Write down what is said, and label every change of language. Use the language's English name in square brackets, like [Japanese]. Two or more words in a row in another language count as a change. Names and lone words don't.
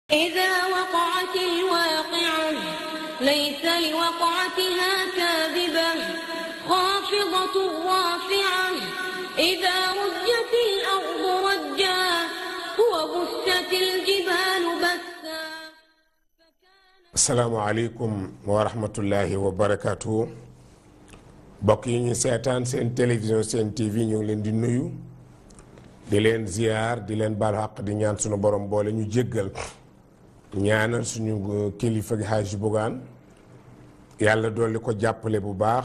[Arabic] إذا وقعت الواقعة ليس لوقعتها كاذبة خافضة رافعة إذا رجت الأرض رجا وبست الجبال بثا. السلام عليكم ورحمة الله وبركاته. [Wolof] bokk yi ñu seetaan seen télévision seen TV ñu ngi leen di nuyu di leen ziar di leen baal xaq di ñaan suñu borom boole ñu jéggal ñaanal suñu kilifa gi Hadj Bougane yàlla dolli ko jàppale bu baax